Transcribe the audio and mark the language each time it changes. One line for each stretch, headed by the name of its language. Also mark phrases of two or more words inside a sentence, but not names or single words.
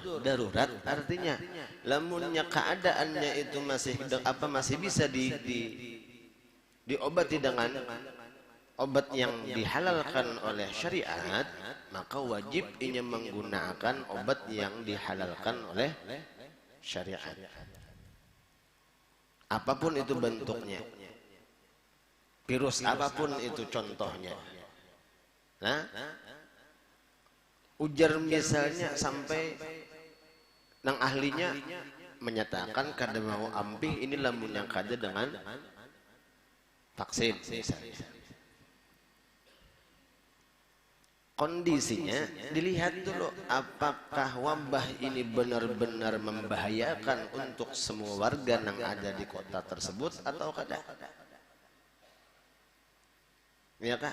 Indonesian: darurat, artinya lamunnya keadaannya itu masih bisa diobati dengan obat yang dihalalkan oleh syariat, maka wajib ini menggunakan obat yang dihalalkan oleh syariat, apapun itu bentuknya, virus apapun itu contohnya. Nah, ujar misalnya sampai nang ahlinya menyatakan
Banjar: kada mau ampih,
Indonesian: ini lamun yang kada dengan vaksin misalnya. Kondisinya dilihat dulu, apakah wabah ini benar-benar membahayakan untuk semua warga yang ada di kota tersebut atau kada, ya kah?